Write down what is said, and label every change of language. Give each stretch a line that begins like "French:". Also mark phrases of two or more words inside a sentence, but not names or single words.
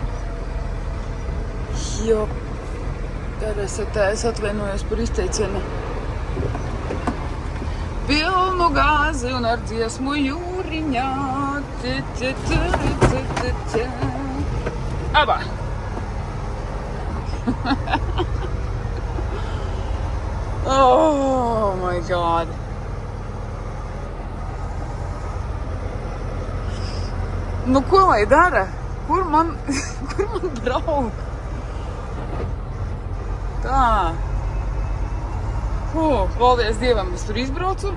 Latvian: Jo, es atvainojos par izteicienu. Pilnu gāzi un ar dziesmu jūriņā. Abā!
English: Oh my god.
Latvian: Nu, ko lai dara? Kur man braukt? Tā. Paldies Dievam, es tur izbraucu.